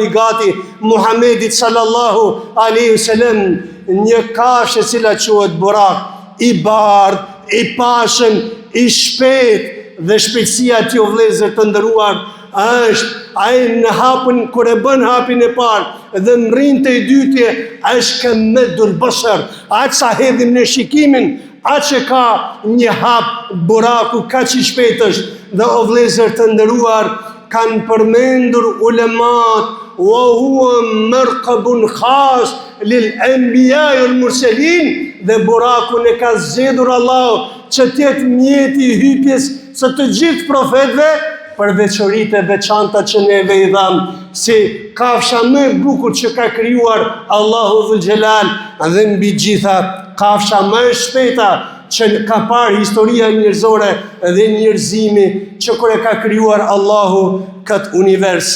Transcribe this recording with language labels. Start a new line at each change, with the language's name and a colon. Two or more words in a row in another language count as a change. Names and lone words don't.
Albanian: gati Muhammedit
Arabic: صلى الله عليه وسلم
Albanian: një kafshë e cila quhet burak, I bardh, I pashëm, I shpejt, dhe shpejtësia e tij, o vëllezër të nderuar, është ai në hapën, kur e bën hapin e parë dhe mrin të I dytje, është
Arabic: كمدّ البصر,
Albanian: aq sa hedhim në shikimin, aq që ka një hap buraku, kaq I shpejt është. Dhe o vëllezër të nderuar, kanë përmendur ulemat
Arabic: وهو مركب خاص للأنبياء والمرسلين,
Albanian: dhe burakun e ka zgjedhur Allahu që tjetë mjeti i hypjes së të gjithë profetëve, për veçoritë e veçanta që neve i dham, si kafsha më e bukur që ka krijuar Allahu Dhul Xhelal, dhe mbi gjitha kafsha më e shpejta që ka parë historia njerëzore dhe njerëzimi, që kur e ka krijuar Allahu këtë univers.